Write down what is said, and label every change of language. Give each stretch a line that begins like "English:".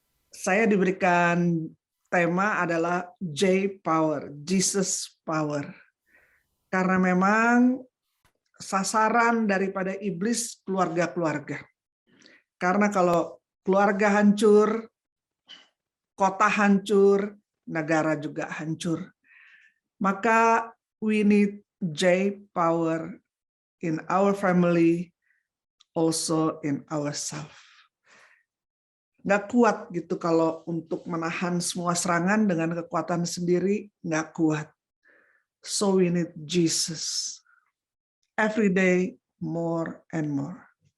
Indonesian: Saya diberikan tema adalah J Power, Jesus Power. Karena memang sasaran daripada iblis keluarga-keluarga. Karena kalau keluarga hancur, kota hancur, negara juga hancur.
English: Maka we need J power in our family, also in ourselves.
Indonesian: Nggak kuat gitu kalau untuk menahan semua serangan dengan kekuatan sendiri, nggak kuat.
English: So we need Jesus. Every day, more and more.